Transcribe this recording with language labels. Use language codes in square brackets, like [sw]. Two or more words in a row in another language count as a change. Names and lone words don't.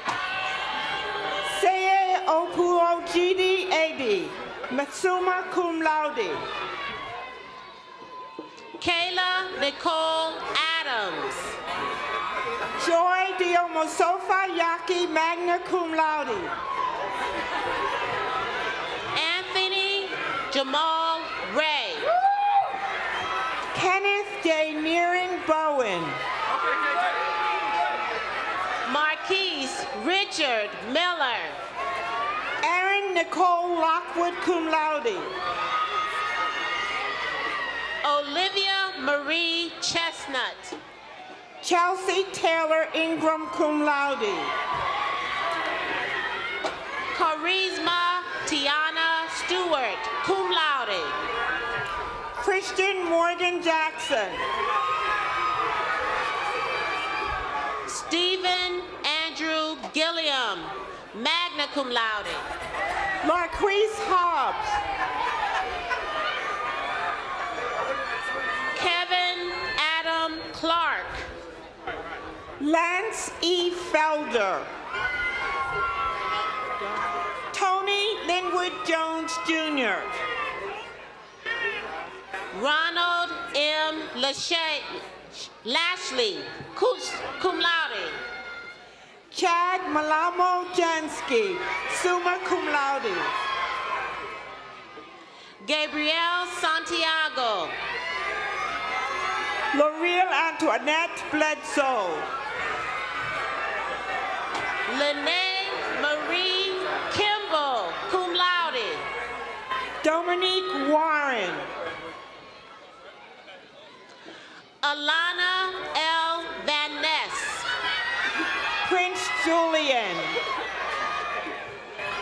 [en] Seye Opuo Gidi Edi, [la] summa cum laude. [en] Kayla Nicole Adams. Joy Diomosofa Yaki, [la] magna cum laude. [en] Anthony Jamal Ray. Kenneth J. Nearing Bowen. Marquise Richard Miller. Erin Nicole Lockwood, [la] cum laude. [en] Olivia Marie Chestnut. Chelsea Taylor Ingram, [la] cum laude. [en] Charisma Tiana Stewart, [la] cum laude. [en] Christian Morgan Jackson. Stephen Andrew Gilliam, [la] magna cum laude. [en] Marquise Hobbs. Kevin Adam Clark. Lance E. Felder. Tony Linwood Jones Jr. Ronald M. Lashley, [la] cum laude. [en] Chad Malamo Jansky, [la] summa cum laude. [en] Gabrielle Santiago. L'Oreal Antoinette Bledsoe. Lene Marie Kimball, [la] cum laude. [en] Dominique Warren. Alana L. Van Ness. Prince Julian.